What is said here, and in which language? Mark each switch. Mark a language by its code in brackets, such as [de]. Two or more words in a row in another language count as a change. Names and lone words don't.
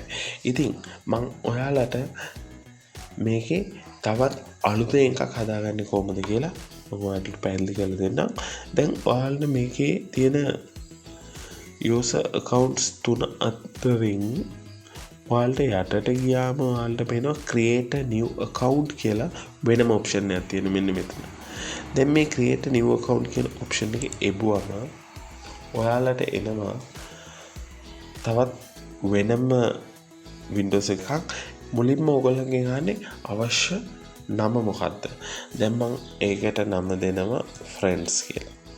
[si] ඉතින් මම ඔයාලට මේකේ තවත් අලුතෙන් එකක් හදාගන්නේ කොහොමද කියලා මම ඔයාලට පැහැදිලි කරලා දෙන්නම්. දැන් ඔයාලට මේකේ තියෙන [en] user accounts [si] තුන අතරින් ඔයාලට යටට ගියාම ඔයාලට පේනවා [en] create a new account [si] කියලා වෙනම option එකක් තියෙනවා මෙන්න මෙතන. දැන් මේ [en] create a new account [si] කියන option එක එබුවම ඔයාලට එනවා තවත් වෙනම Windows එකක්. මුලින්ම ඔයගොල්ලන්ගෙන් අහන්නේ අවශ්‍ය නම මොකක්ද? දැන් මම ඒකට නම දෙනවා friends කියලා.